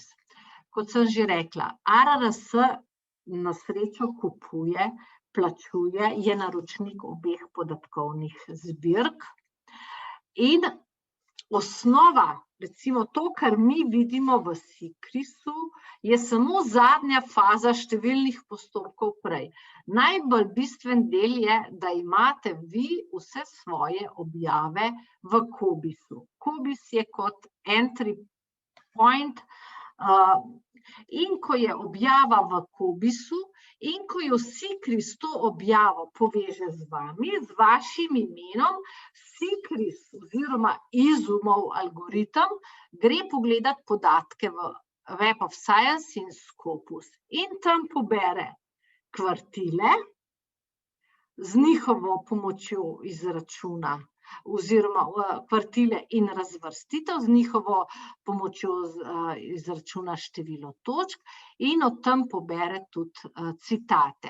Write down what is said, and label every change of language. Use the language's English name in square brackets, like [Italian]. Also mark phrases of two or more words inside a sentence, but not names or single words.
[Slovenian] Kot sem že rekla, ARRS na srečo kupuje, plačuje, je naročnik obeh podatkovnih zbirk in osnova, recimo to, kar mi vidimo v SICRIS-u, je samo zadnja faza številnih postopkov prej. Najbolj bistven del je, da imate vi vse svoje objave v COBIS-u. COBIS je kot [English] entry point [Slovenian] in ko je objava v COBIS-u in ko jo SICRIS to objavo poveže z vami, z vašim imenom, SICRIS oziroma Izumov algoritem gre pogledat podatke v Web of Science in Scopus in tam pobere kvartile z njihovo pomočjo izračuna oziroma kvartile in razvrstitev z njihovo pomočjo izračuna število točk in od tam pobere tudi citate.